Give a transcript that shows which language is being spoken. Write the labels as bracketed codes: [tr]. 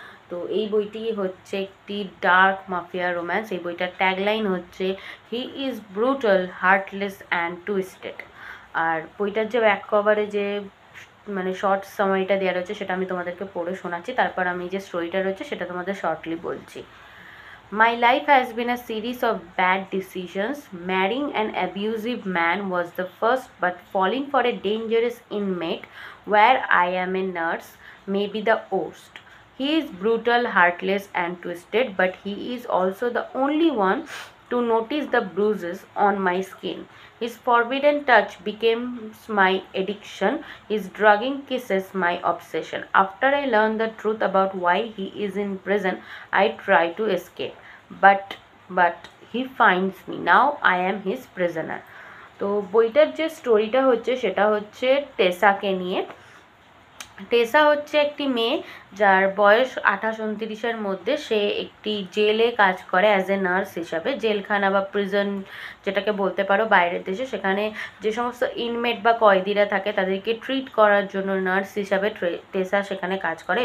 [bn] তো এই বইটি হচ্ছে একটি ডার্ক মাফিয়া রোম্যান্স। এই বইটার ট্যাগলাইন হচ্ছে [en] He is brutal, heartless and twisted. [bn] আর বইটার যে ব্যাক কভারে যে শর্ট সামারিটা দেওয়া রয়েছে সেটা আমি তোমাদেরকে পড়ে শোনাচ্ছি, তারপর আমি যে স্টোরিটা রয়েছে সেটা তোমাদের শর্টলি বলছি। [en] My life has been a series of bad decisions. Marrying an abusive man was the first, but falling for a dangerous inmate where I am a nurse may be the worst. He is brutal, heartless, and twisted, but he is also the only one to notice the bruises on my skin. His forbidden touch becomes my addiction, his drugging kisses my obsession. After I learn the truth about why he is in prison, I try to escape. But he finds me. Now I am his prisoner. [bn] তো বইটার যে স্টোরিটা হচ্ছে সেটা হচ্ছে টেসাকে নিয়ে। টেসা হচ্ছে একটি মেয়ে যার বয়স 28-29-এর মধ্যে। সে একটি জেলে কাজ করে [en] as a nurse [bn] হিসাবে। জেলখানা বা প্রিজন যেটাকে বলতে পারো বাইরের দেশে, সেখানে যে সমস্ত ইনমেট বা কয়েদিরা থাকে তাদেরকে ট্রিট করার জন্য নার্স হিসাবে টেসা সেখানে কাজ করে।